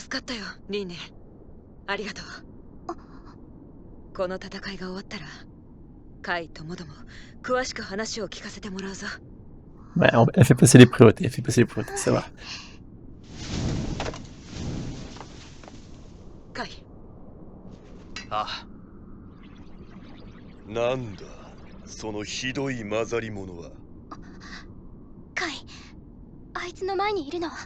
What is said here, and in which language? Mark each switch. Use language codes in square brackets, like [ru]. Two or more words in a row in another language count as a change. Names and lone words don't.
[ja] 助かったよ、リーネ。 ありがとう。この戦いが終わったらカイとモドも詳しく話を聞かせてもらうぞ。 [fr] Ouais, elle fait passer les priorités, elle fait passer les priorités, ça va. [ja] カイ、あなんだそのひどい混ざり者は。カイ、あいつの前にいるのは